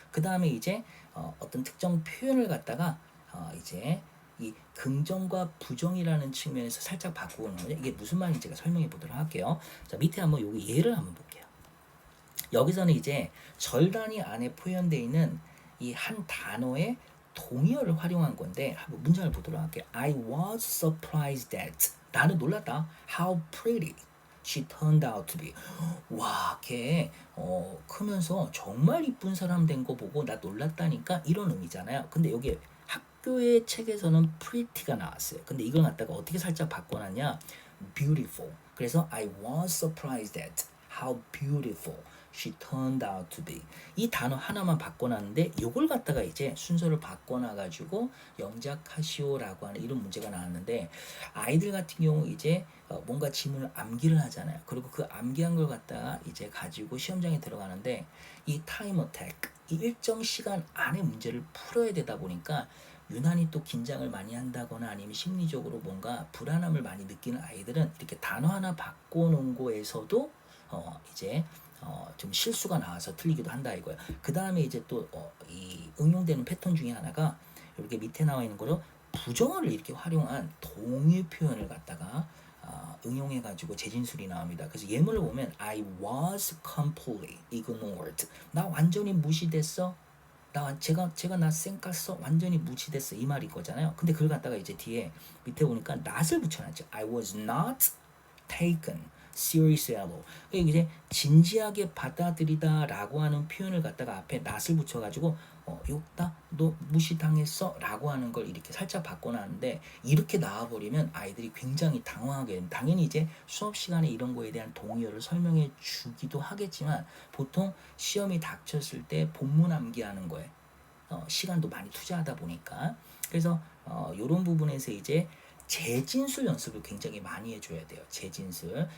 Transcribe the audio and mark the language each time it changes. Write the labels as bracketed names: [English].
[Korean] 그 다음에 이제 어떤 특정 표현을 갖다가 이제 이 긍정과 부정이라는 측면에서 살짝 바꾸는 거죠. 이게 무슨 말인지 제가 설명해 보도록 할게요. 자, 밑에 한번 여기 예를 한번 볼게요. 여기서는 이제 절 단위 안에 포함되어 있는 이 한 단어의 동의어를 활용한 건데 한번 문장을 보도록 할게요. [English] I was surprised that, [Korean] 나는 놀랐다. [English] How pretty she turned out to be. [Korean] 와, 걔 크면서 정말 이쁜 사람 된 거 보고 나 놀랐다니까, 이런 의미잖아요. 근데 여기 학교의 책에서는 pretty가 나왔어요. 근데 이걸 갖다가 어떻게 살짝 바꿔놨냐, beautiful. 그래서 [English] I was surprised at how beautiful she turned out to be. [Korean] 이 단어 하나만 바꿔놨는데 이걸 갖다가 이제 순서를 바꿔놔가지고 영작하시오라고 하는 이런 문제가 나왔는데, 아이들 같은 경우 이제 뭔가 지문을 암기를 하잖아요. 그리고 그 암기한 걸 갖다가 이제 가지고 시험장에 들어가는데 이 타임 어택, 이 일정 시간 안에 문제를 풀어야 되다 보니까 유난히 또 긴장을 많이 한다거나 아니면 심리적으로 뭔가 불안함을 많이 느끼는 아이들은 이렇게 단어 하나 바꿔놓은 거에서도 이제 좀 실수가 나와서 틀리기도 한다 이거예요. 그 다음에 이제 또 이 응용되는 패턴 중에 하나가 이렇게 밑에 나와 있는 거로 부정어를 이렇게 활용한 동의 표현을 갖다가 응용해가지고 재진술이 나옵니다. 그래서 예문을 보면 [English] I was completely ignored. [Korean] 나 완전히 무시됐어. 제가 나 쌩깠어. 완전히 무시됐어. 이 말이 거잖아요. 근데 그걸 갖다가 이제 뒤에 밑에 보니까 not을 붙여놨죠. [English] I was not taken seriously. [Korean] 그러니까 이제 진지하게 받아들이다라고 하는 표현을 갖다가 앞에 not을 붙여가지고 너 무시당했어 라고 하는 걸 이렇게 살짝 바꿔놨는데, 이렇게 나와버리면 아이들이 굉장히 당황하게 됩니다. 당연히 이제 수업 시간에 이런 거에 대한 동의어를 설명해 주기도 하겠지만 보통 시험이 닥쳤을 때 본문 암기하는 거에 시간도 많이 투자하다 보니까, 그래서 이런 부분에서 이제 재진술 연습을 굉장히 많이 해줘야 돼요. 재진술.